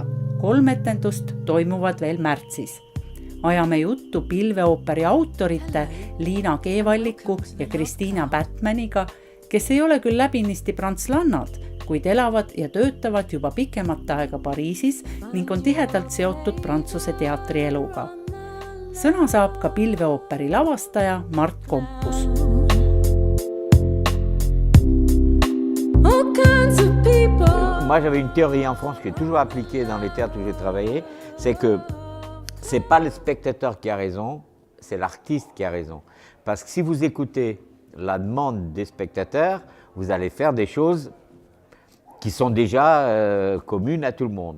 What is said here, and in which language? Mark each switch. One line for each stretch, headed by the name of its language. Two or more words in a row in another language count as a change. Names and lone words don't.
Estonian: 3 etendust toimuvad veel märtsis. Ajame juttu pilveooperi autorite Liina Keevalliku ja Kristiina Batmaniga, kes ei ole küll läbinisti prantslannad, kuid elavad ja töötavad juba pikemat aega Pariisis ning on tihedalt seotud Prantsuse teatrieluga. Sõna saab ka pilveooperi lavastaja Mart Kompus.
French: Moi, j'avais une théorie en France qui est toujours appliquée dans les théâtres où j'ai travaillé, c'est que c'est pas le spectateur qui a raison, c'est l'artiste qui a raison. Parce que si vous écoutez la demande des spectateurs, vous allez faire des choses qui sont déjà communes à tout le monde.